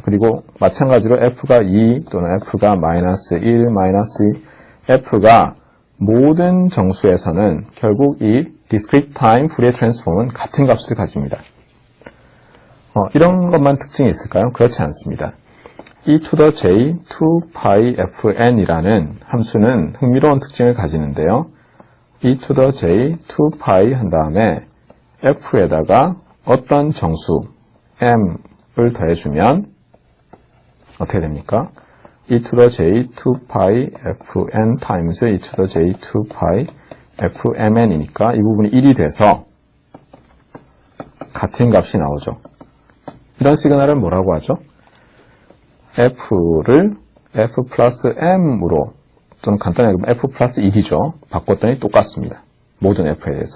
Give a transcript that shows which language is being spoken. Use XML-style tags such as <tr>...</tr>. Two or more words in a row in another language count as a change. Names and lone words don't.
<ko>그리고 마찬가지로 f가 2 또는 f가 -1, -2, f가 모든 정수에서는 결국 이</ko> <en>discrete time Fourier transform</en> <ko>은 같은 값을 가집니다. 이런 것만 특징이 있을까요? 그렇지 않습니다.</ko> <en>e to the j 2pi fn</en> <ko>이라는 함수는 흥미로운 특징을 가지는데요.</ko> <en>e to the j 2pi</en> <ko>한 다음에 f에다가 어떤 정수 m을 더해주면 어떻게 됩니까?</ko> <en>e to the j 2pi fn times e to the j 2pi fmn</en> <ko>이니까 이 부분이 1이 돼서 같은 값이 나오죠. 이런 시그널을 뭐라고 하죠? f를 f 플러스 m으로 또는 간단하게 f 플러스 1이죠. 바꿨더니 똑같습니다. 모든 f에 대해서.</ko>